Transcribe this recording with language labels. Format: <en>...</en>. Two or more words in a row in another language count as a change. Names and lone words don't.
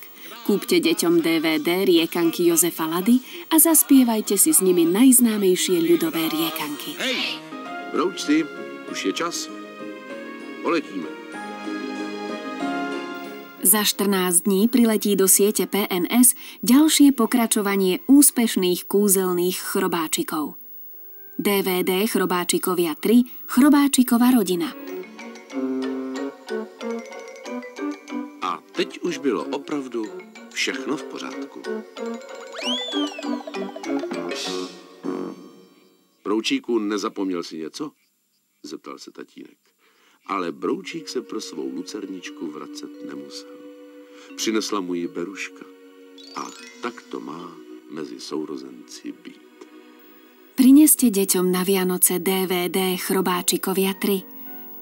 <sk>Kúpte deťom DVD Riekanky Jozefa Lady a zaspievajte si s nimi najznámejšie ľudové riekanky.</sk> <cs>Hej, broučci, už je čas. Poletíme.</cs> <sk>Za 14 dní priletí do siete PNS ďalšie pokračovanie úspešných kúzelných chrobáčikov. DVD Chrobáčikovia 3 Chrobáčikova rodina.</sk> <cs>A teď už bylo opravdu všechno v pořádku. Broučíku, nezapomněl si něco? Zeptal se tatínek. Ale Broučík se pro svou lucerničku vracet nemusel. Přinesla mu ji Beruška. A tak to má mezi sourozenci být.</cs> <sk>Prineste deťom na Vianoce DVD Chrobáčikovia 3.</sk>